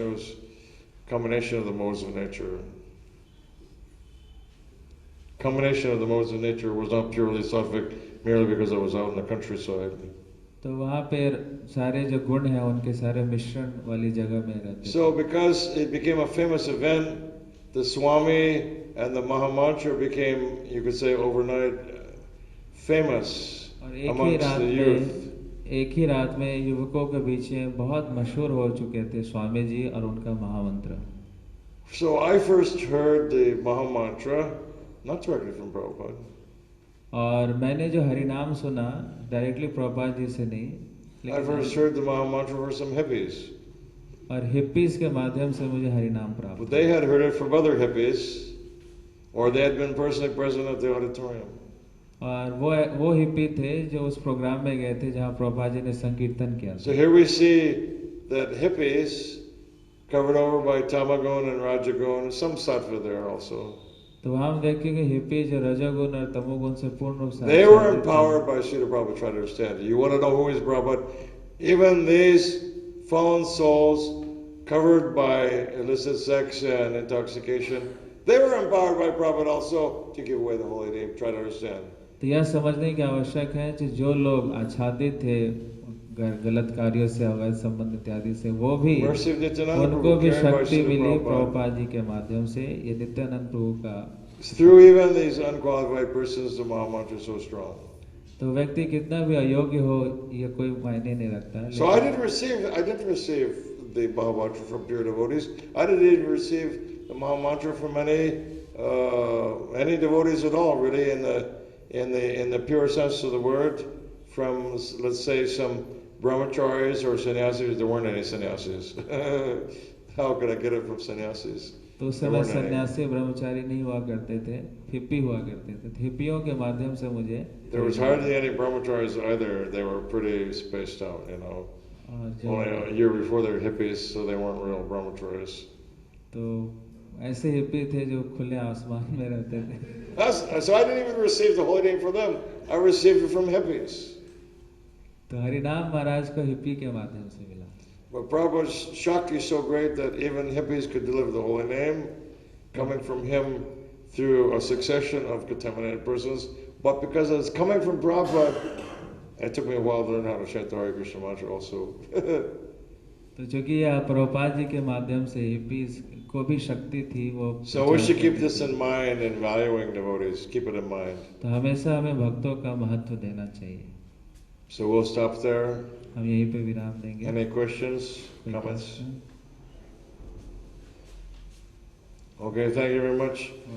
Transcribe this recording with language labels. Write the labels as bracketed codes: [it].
[en] It was a combination of the modes of nature. Combination of the modes of nature was not purely sattvic, merely because I was out in the countryside. [hi] तो वहाँ पे सारे जो गुण हैं उनके सारे मिश्रण वाली जगह में रहते. [en] So because it became a famous event, the Swami and the Mahamantra became, you could say, overnight famous amongst the youth. [hi] एक ही रात में युवकों के बीच में बहुत मशहूर हो चुके थे स्वामी जी और उनका महामंत्र. [en] So I first heard the Mahamantra, not directly from Prabhupada. [hi] और मैंने जो हरिनाम सुना डायरेक्टली प्रभुपाद जी से नहीं, [en] I first heard the Mahamantra from some hippies. [hi] और हिप्पीज के माध्यम से मुझे हरिनाम प्राप्त. [en] But they had heard it from other hippies, or they had been personally present at the auditorium. [hi] और वो हिप्पी थे जो उस प्रोग्राम में गए थे जहाँ प्रभुपाद जी ने संकीर्तन किया. [en] So here we see that hippies, covered over by Tamagun and Rajagun, some sattva there also. [hi] तो हम देखेंगे हिप्पी जो रजोगुण और तमोगुण से पूर्ण रूप से. [en] They were empowered by Srila Prabhupada. Try to understand it. You want to know who is Prabhupada? Even these fallen souls, covered by illicit sex and intoxication, they were empowered by Prabhupada also to give away the holy name. Try to understand. [hi] तो यह समझने की आवश्यक है कि जो लोग आच्छादित थे गलत कार्यों से, अवैध संबंध इत्यादि से, वो भी उनको भी शक्ति मिली प्रभुपाद जी के माध्यम से. ये नित्यानंद प्रभु का. [en] Through even these unqualified persons, the Mahamantra is so strong. [hi] तो व्यक्ति कितना भी अयोग्य हो ये कोई मायने नहीं रखता. [en] So I didn't receive the Bhagavad-gita from pure devotees. I didn't even receive the Mahamantra from any devotees at all, really, in the pure sense of the word. From, let's say, some brahmacharis or sannyasis. There weren't any sannyasis. How could I get it from sannyasis? [hi] तो उस समय सन्यासी ब्रह्मचारी नहीं हुआ करते थे, hippie हुआ करते थे. हिप्पियों के माध्यम से मुझे. [en] There was hardly any brahmacharis either. They were pretty spaced out, you know. Only a year before they were hippies, so they weren't real brahmacharis. [hi] तो ऐसे हिप्पी थे जो खुले आसमान में रहते थे. [en] So I didn't even receive the holy name from them. I received it from hippies. [hi] तो हरिनाम महाराज को हिप्पी के माध्यम से मिला. [en] But Prabhupada's Shakti is so great that even hippies could deliver the holy name, coming from him through a succession of contaminated persons. But because it's coming from Prabhupada, it took me a while to learn how to chant the Hare Krishna mantra also. [hi] तो चूंकि यह प्रभुपाद जी के माध्यम से hippies को भी शक्ति थी वो. [en] So we should keep this in mind in valuing devotees. Keep it in mind. [hi] तो हमेशा हमें भक्तों का महत्व देना चाहिए. [en] So we'll stop there. [hi] हम यहीं पे विराम देंगे. [en] Any questions, comments? Okay, thank you very much.